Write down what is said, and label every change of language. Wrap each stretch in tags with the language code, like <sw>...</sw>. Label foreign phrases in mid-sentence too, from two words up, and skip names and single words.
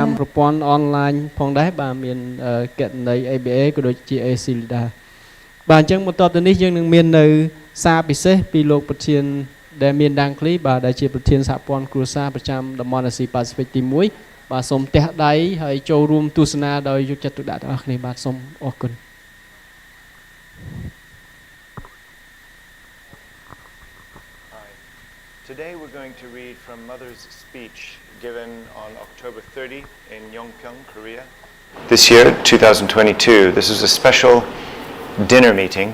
<km>ប្រព័ន្ធអនឡាញផងដែរបាទមានគណនី ABA ក៏ដូចជា AC Lida បាទអញ្ចឹងបន្តទៅនេះយើងនឹងមាននៅសារពិសេសពីលោកប្រធានដែលមានដាងឃ្លីបាទដែលជាប្រធានសហព័ន្ធគ្រួសារប្រចាំតំបន់អាស៊ីប៉ាស៊ីហ្វិកទី1បាទសូមទះដៃហើយចូលរួមទស្សនាដោយយកចិត្តទុកដាក់ទាំងអស់គ្នាបាទសូមអរគុណ</km> <en>Today we're going to read from Mother's speech given on October 30 in Yongpyong, Korea. This year, 2022, this is a special dinner meeting.</en>